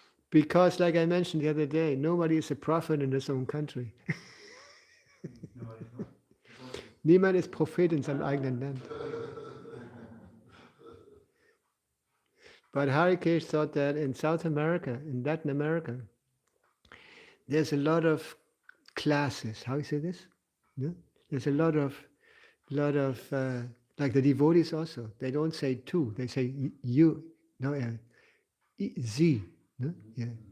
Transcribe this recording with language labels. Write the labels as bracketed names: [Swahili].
[English] Because, like I mentioned the other day, nobody is a prophet in his own country. [German] Niemand ist Prophet in seinem eigenen Land. [English] But Harikesh thought that in South America, in Latin America, there's a lot of classes. How you say this? Yeah? There's a lot of, like the devotees also. They don't say two. They say you. No, Z. No? Yeah.